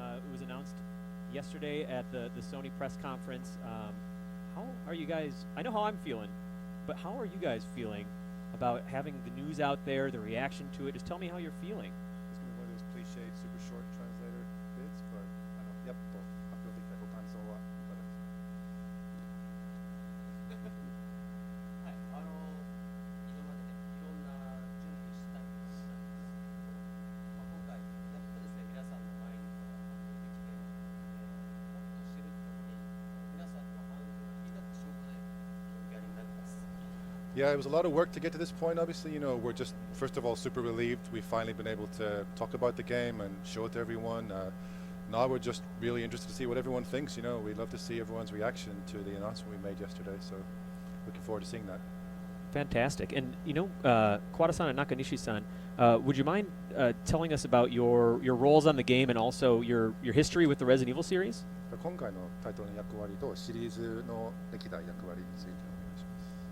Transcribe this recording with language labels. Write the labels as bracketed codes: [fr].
[en] It was announced yesterday at the Sony press conference. How are you guys? I know how I'm feeling, but how are you guys feeling about having the news out there, the reaction to it? Just tell me how you're feeling. It's going to be one of those cliched, super short translator bits, but yep, [ja] 発表できたご感想はいかがですか？はい、今までね、いろんな準備したりしたんです。今回やっとですね、皆さんの前に発表できて、もっとしてるってのに、皆さんの反応が気になってしょうがない状況になってます。 [en] Yeah, it was a lot of work to get to this point. Obviously, we're just, first of all, super relieved. We've finally been able to talk about the game and show it to everyone. Now we're just really interested to see what everyone thinks. We'd love to see everyone's reaction to the announcement we made yesterday. So, looking forward to seeing that. Fantastic. And, Kawada-san and Nakanishi-san, would you mind telling us about your roles on the game and also your history with the Resident Evil series? [ja] 今回のタイトルの役割とシリーズの歴代役割についてお願いします。